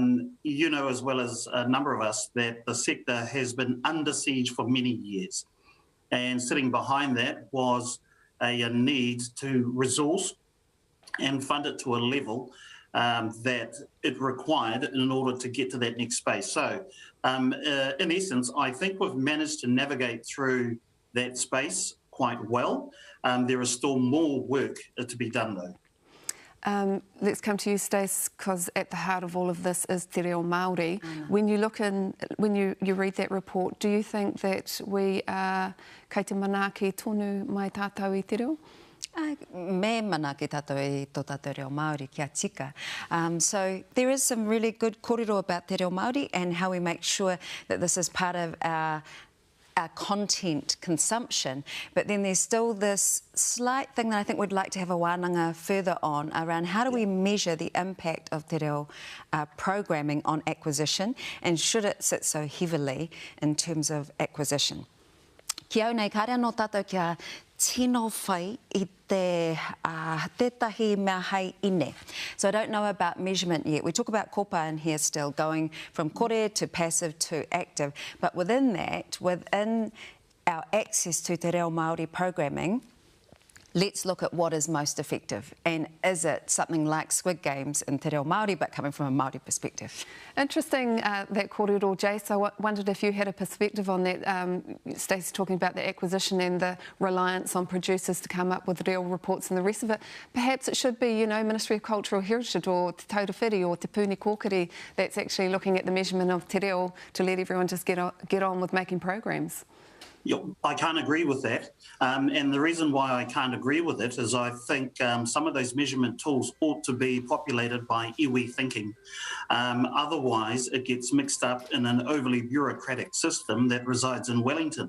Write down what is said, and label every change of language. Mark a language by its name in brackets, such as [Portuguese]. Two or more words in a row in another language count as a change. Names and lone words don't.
[English] You know as well as a number of us that the sector has been under siege for many years, and sitting behind that was a need to resource and fund it to a level that it required in order to get to that next space. So in essence, I think we've managed to navigate through that space quite well. There is still more work to be done though. Let's come to you, Stace, because at the heart of all of this is [Māori] te reo Māori. [English] When you look in, when you read that report, do you think that we are [Māori] kei te manaaki tonu mai tātou I te reo? Me mana ki tātou I tō tātou reo Māori kia tika. [English] So there is some really good kōrero about [Māori] te reo Māori [English] and how we make sure that this is part of our content consumption, but then there's still this slight thing that I think we'd like to have a wānanga further on around how do we measure the impact of [Māori] te reo [English] programming on acquisition, and should it sit so heavily in terms of acquisition. [Māori] Kia au nei, ka rea no tātou kia tino whai I tētahi mea hei ine. [English] So I don't know about measurement yet. We talk about kopa in here still, going from kore to passive to active, but within that, within our access to [Māori] te reo Māori [English] programming, let's look at what is most effective, and is it something like Squid Games in [Māori] te reo Māori [English] but coming from a Māori perspective? Interesting that kōrero, Jace. I wondered if you had a perspective on that. Stacey talking about the acquisition and the reliance on producers to come up with real reports and the rest of it. Perhaps it should be, you know, Ministry of Cultural Heritage or Te Taurewhiri or Te Puni Kōkiri that's actually looking at the measurement of [Māori] te reo [English] to let everyone just get on with making programs. Yep, I can't agree with that. And the reason why I can't agree with it is I think some of those measurement tools ought to be populated by iwi thinking. Otherwise, it gets mixed up in an overly bureaucratic system that resides in Wellington.